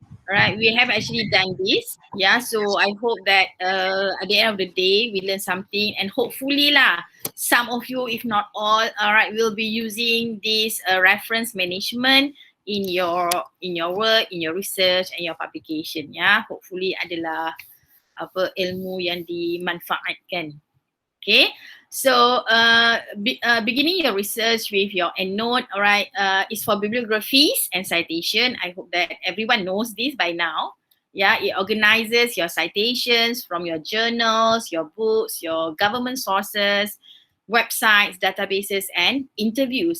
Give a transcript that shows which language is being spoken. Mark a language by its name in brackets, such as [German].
[English] Alright, we have actually done this. Yeah, so I hope that at the end of the day, we learn something and hopefully lah, some of you, if not all, alright, will be using this reference management in your work, in your research and your publication. [Malay] Yeah, hopefully adalah ilmu yang dimanfaatkan. [English] Okay, so beginning your research with your Endnote, alright, is for bibliographies and citation. I hope that everyone knows this by now. Yeah, it organizes your citations from your journals, your books, your government sources, websites, databases, and interviews.